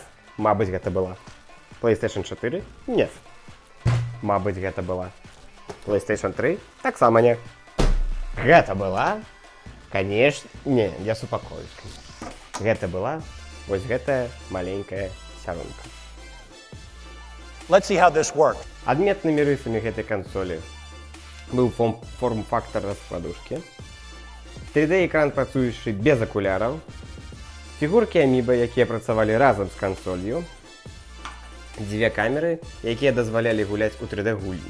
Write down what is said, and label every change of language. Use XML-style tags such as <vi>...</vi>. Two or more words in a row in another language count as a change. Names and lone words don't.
<be>Мабыць, гэта была PlayStation 4? Не. Мабыць, гэта была PlayStation 3? Таксама не. Гэта была? Конечно, не, я супакоюсь. Гэта была вось гэтая маленькая сяронка.</be> <en>Let's see how this works.</en> <be>Адметнымі рысамі гэтай кансолі быў форм-фактар раскладушкі, 3D-экран, працуючы без акуляраў, фігуркі аміба, якія працавалі разам з кансолью, дзве камеры, якія дазвалялі гуляць у 3D-гульні.</be>